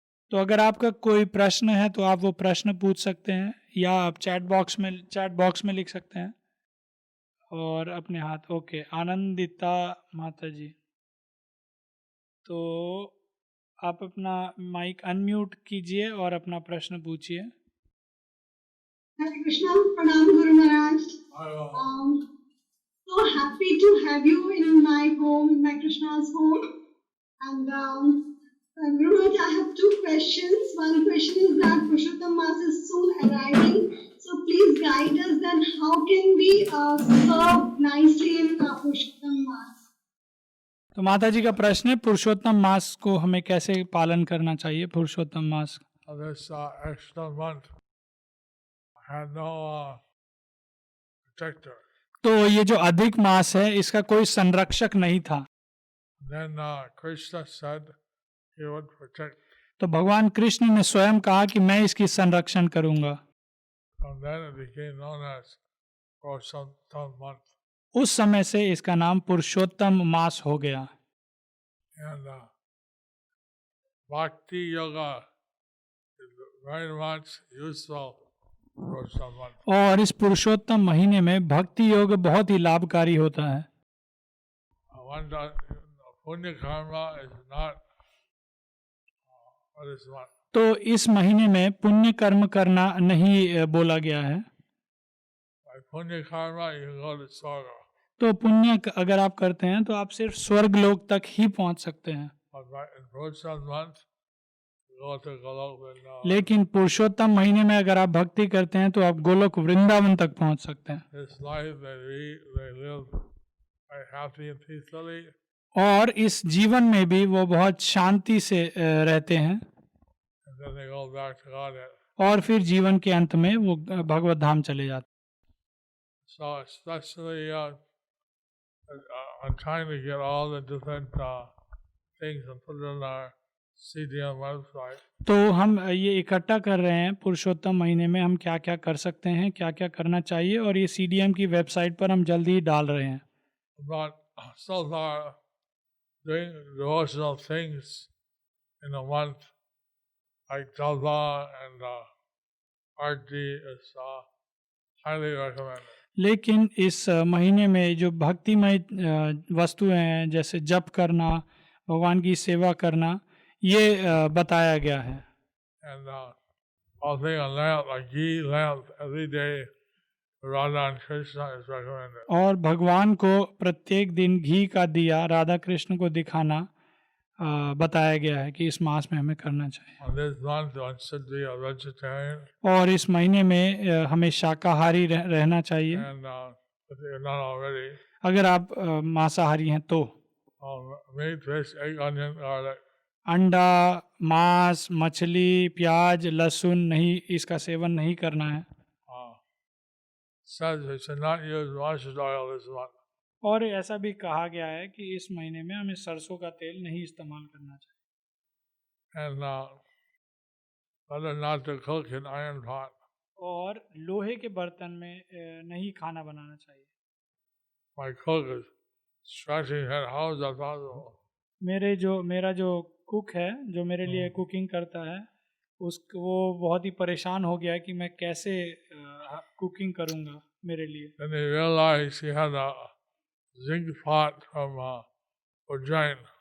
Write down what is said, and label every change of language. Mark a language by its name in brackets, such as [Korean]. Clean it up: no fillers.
[Hindi] तो अगर आपका कोई प्रश्न है तो आप वो प्रश्न पूछ सकते हैं, या आप चैट बॉक्स में लिख सकते हैं और अपने हाथ। ओके, आनंदिता माता जी, तो आप अपना माइक अनम्यूट कीजिए और अपना प्रश्न पूछिए। [English] Hare Krishna, Pranam Guru Maharaj. So happy to have you in my home, in my Krishna's home. And Guru Maharaj, I have 2 questions. One question is that Purushottam Mass is soon arriving. So please guide us then how can we serve nicely in Purushottam Mass. [Hindi] तो माता जी का प्रश्न है, पुरुषोत्तम मास को हमें कैसे पालन करना चाहिए, पुरुषोत्तम मास। [English] This extra month had no protector. [Hindi] तो ये जो अधिक मास है इसका कोई संरक्षक नहीं था। [English] Then Krishna said he would protect. [Hindi] तो भगवान कृष्ण ने स्वयं कहा कि मैं इसकी संरक्षण करूंगा। [English] And then it became known as Purushottam month. [Hindi] उस समय से इसका नाम पुरुषोत्तम मास हो गया। [English] And Bhakti Yoga is very much useful for someone. [Hindi] और इस पुरुषोत्तम महीने में भक्ति योग बहुत ही लाभकारी होता है। [English] One Punya karma is not what is one. [Hindi] तो इस महीने में पुण्य कर्म करना नहीं बोला गया है। [English] By Punya karma you can go to Swarga. [Hindi] तो पुण्य अगर आप करते हैं तो आप सिर्फ स्वर्ग लोक तक ही पहुंच सकते हैं, [English] But in Purushottam month you go to Golok Vrindavan. [Hindi] लेकिन पुरुषोत्तम महीने में अगर आप भक्ति करते हैं तो आप गोलोक वृंदावन तक पहुंच सकते हैं। [English] This life they live very happy and peacefully. [Hindi] और इस जीवन में भी वो बहुत शांति से रहते हैं, [English] And then they go back to Godhead. [Hindi] और फिर जीवन के अंत में वो भगवत धाम चले जाते हैं। [English] So especially I'm trying to get all the different things and put it on our CDM website. [Hindi] तो हम ये इकट्ठा कर रहे हैं पुरुषोत्तम महीने में हम क्या क्या कर सकते हैं, क्या क्या करना चाहिए, और ये CDM की वेबसाइट पर हम जल्दी ही डाल रहे हैं। [English] But so far, doing devotional things in a month, like Java and Arti, is highly recommended. [Hindi] लेकिन इस महीने में जो भक्तिमय वस्तुएं हैं जैसे जप करना, भगवान की सेवा करना, ये बताया गया है। [English] And offering a lamp, a ghee lamp, every day to Radha and Krishna is recommended. [Hindi] और भगवान को प्रत्येक दिन घी का दिया राधा कृष्ण को दिखाना बताया गया है कि इस मास में हमें करना चाहिए। [English] On this month, one should be a vegetarian. [Hindi] और इस महीने में हमें शाकाहारी रहना चाहिए, [English] And if you're not already, [Hindi] अगर आप मांसाहारी हैं तो। [English] meat, fish, egg, onion, garlic. [Hindi] अंडा, मांस, मछली, प्याज, लहसुन नहीं, इसका सेवन नहीं करना है। [English] Says we should not use mustard oil this month. [Hindi] और ऐसा भी कहा गया है कि इस महीने में हमें सरसों का तेल नहीं इस्तेमाल करना चाहिए। [English] And better not to cook in iron pot. [Hindi] और लोहे के बर्तन में नहीं खाना बनाना चाहिए। [English] My cook is scratching his head. How is that possible? [Hindi] मेरा जो कुक है, जो मेरे लिए कुकिंग करता है, वो बहुत ही परेशान हो गया है कि मैं कैसे कुकिंग करूँगा मेरे लिए। [English] Then he realized he had a zinc pot from Ujjain.